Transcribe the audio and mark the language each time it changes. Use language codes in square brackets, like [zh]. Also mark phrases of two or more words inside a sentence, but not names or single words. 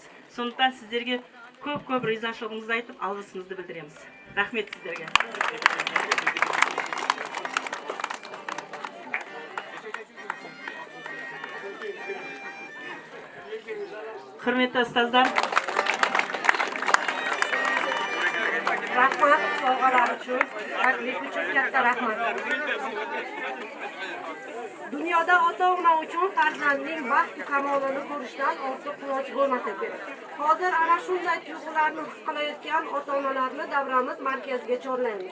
[kk] Сондықтан сіздерге көп ризашылығымызды айтып, алғысымызды білдіреміз. Рахмет сіздерге. Құрметті ұстаздар, [uz] Rahmat sovg'alar uchun, taklif uchun katta rahmat. Dunyoda ota-ona uchun farzandning baxt kamolini ko'rishdan ortiq quvonch bo'lmasa kerak. Hozir ana shunday tuyg'ularni his qilayotgan ota-onalarni davramiz markaziga chorlaymiz.